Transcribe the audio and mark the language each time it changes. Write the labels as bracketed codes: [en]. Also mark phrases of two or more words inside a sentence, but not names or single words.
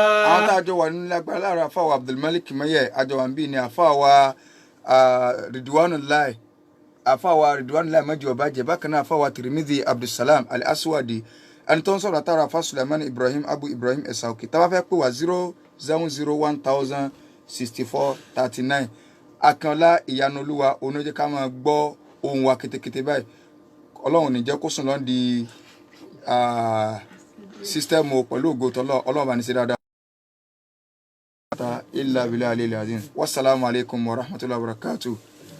[yo] Àwọn tá a jọ wà nínú agbára láàárọ̀ àfáwà Abdulmalik Maye àjọ wà ń bí ní àfáwà Ridwanullahi Mẹ́jọ Ọbàjẹ́ bákan náà àfáwà Tirmidhi Abdulsalam Al-Aswadi ẹni tó ń sọ̀rọ̀ àtàrà àfá Sulaiman Ibrahim Abu Ibrahim Esauki tá bá fẹ́ pè wá 070106439 Akànlá Ìyanolúwa oníjẹ́ ká máa gbọ́ ohùn wa kétékété báyìí Ọlọ́run ní jẹ́ kó sùn lọ́n di sísítẹ́ẹ̀mù pẹ̀lú ògo tọ́lọ́ Ọlọ́run bá ní ṣe dáadáa. [ar] إلا بالله العظيم. والسلام عليكم ورحمة الله وبركاته.